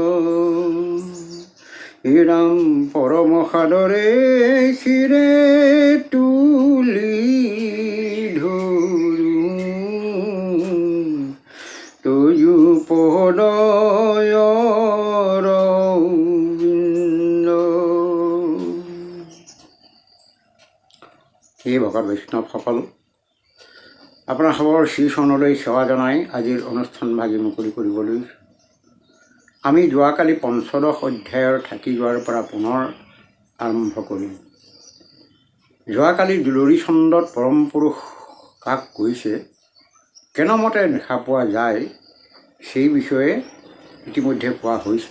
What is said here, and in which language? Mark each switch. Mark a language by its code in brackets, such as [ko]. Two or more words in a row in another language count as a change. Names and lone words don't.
[as] হে ৰাম পৰম সাদৰে শিৰে তুলি ধৰু তযু পদ অৰবিন্দ। হে ভকত বৈষ্ণৱসকল, আপোনাৰ সবৰ শ্ৰীচৰণলৈ সেৱা জনাই আজিৰ অনুষ্ঠানভাগি মুকলি কৰিবলৈ আমি যোৱাকালি পঞ্চদশ অধ্যায়ৰ থাকি যোৱাৰ পৰা পুনৰ আৰম্ভ কৰিম। যোৱাকালি দুলৰী ছন্দত পৰম পুৰুষ কাক কৈছে, কেনেমতে দেখা পোৱা যায় সেই বিষয়ে ইতিমধ্যে কোৱা হৈছে।